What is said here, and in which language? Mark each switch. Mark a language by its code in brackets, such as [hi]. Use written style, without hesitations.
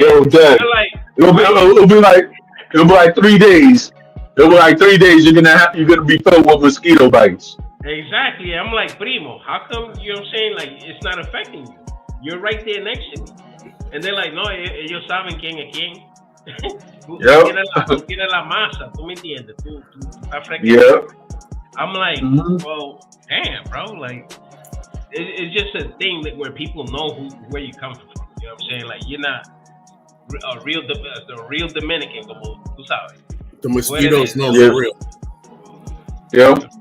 [en] Yo, dad. they're like, It'll be, why you? it'll be like it'll be like 3 days. It'll be like 3 days. You're gonna be filled with mosquito bites. Exactly. I'm like, primo, how come, like, it's not affecting you? You're right there next to me. And they're like, [es] no, ellos saben quién es quién. [en] Yep. [es] Tú tienes la masa, tú me entiendes, tú estás fresquecito. [en] Yep. I'm like, Hmm. well, damn, bro, like, it's just a thing that where people know where you come from. You know what I'm saying? Like, you're not the real Dominican, [es] como tú sabes. [en] The mosquitoes know Yeah. for real. Yep.